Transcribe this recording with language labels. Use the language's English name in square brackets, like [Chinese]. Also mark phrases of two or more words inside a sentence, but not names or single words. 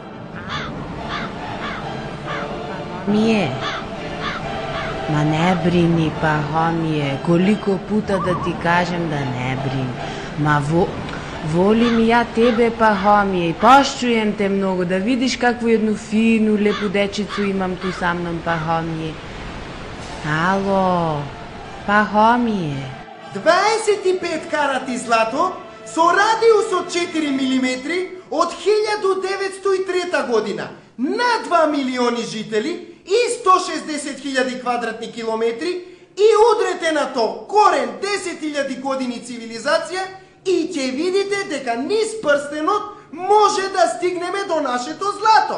[Serbian] Ма не брини, Пахомие, колико пута да ти кажем да не брини. Ма волим ја тебе, Пахомие, и пошчуjem те многу, да видиш какво едно фину, лепо дечицу имам ту са мном, Пахомие. Ало, Пахомие. [Macedonian] 25 карати злато со радиус од 4 мм од 1903 година на 2 милиони жители и 160.000 квадратни километри и удрете на то корен 10.000 години цивилизација и ќе видите дека низ прстенот може да стигнеме до нашето злато.